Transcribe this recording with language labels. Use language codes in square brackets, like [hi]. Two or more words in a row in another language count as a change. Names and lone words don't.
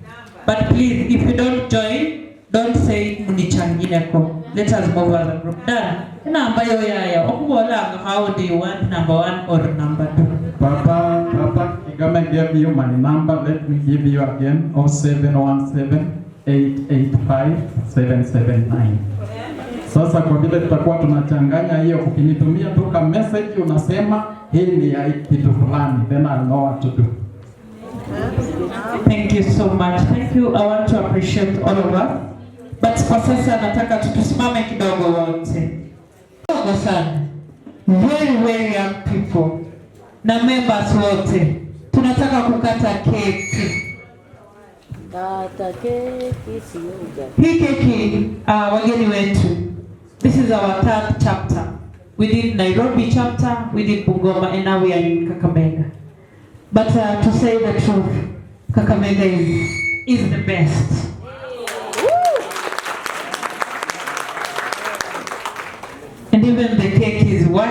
[en] But please, if you don't join, don't say munichangineko. Let us move as a group. Dad, number how do you want number 1 or number 2? Papa Kigame gave you my number. Let me give you again. 0717-885-779. [sw] Sasa kwa vile tutakuwa tunachanganya hiyo, ukinitumia tu ka message unasema hii ni ya kitu fulani, [en] then I'll know what to do. Thank you so much. Thank you. I want to appreciate all of us. [sw] But kwa sasa nataka tusimame kidogo wote. Kidogo sana. [en] Very young people. [sw] Na members wote. Tunataka kukata keki. Kata keki siuga. Hii keki wageni wetu. [en] This is our 3rd chapter. We did Nairobi chapter, we did Bungoma, and now we are in Kakamega. But to say the truth, Kakamega is the best. And even the cake is what?